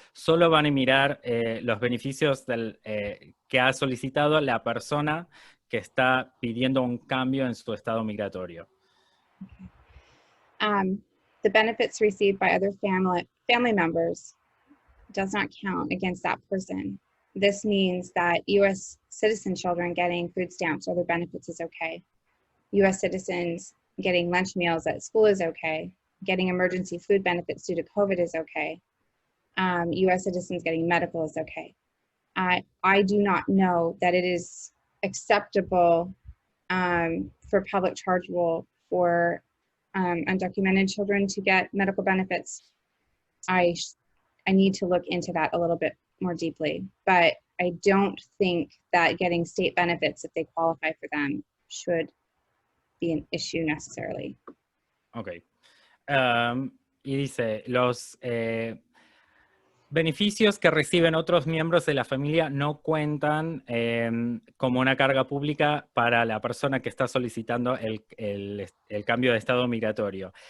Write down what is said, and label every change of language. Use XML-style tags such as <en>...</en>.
<es>Solo van a mirar los beneficios que ha solicitado la persona que está pidiendo un cambio en su estado migratorio.</es> <en>The benefits received by other family members does not count against that person. This means that U.S. citizen children getting food stamps or other benefits is okay. U.S. citizens getting lunch meals at school is okay. Getting emergency food benefits due to COVID is okay. U.S. citizens getting medical is okay. I do not know that it is acceptable for public charge rule for undocumented children to get medical benefits. I need to look into that a little bit more deeply. But I don't think that getting state benefits if they qualify for them should be an issue necessarily. Ok.</en> <es>Y dice, los beneficios que reciben otros miembros de la familia no cuentan como una carga pública para la persona que está solicitando el cambio de estado migratorio.</es>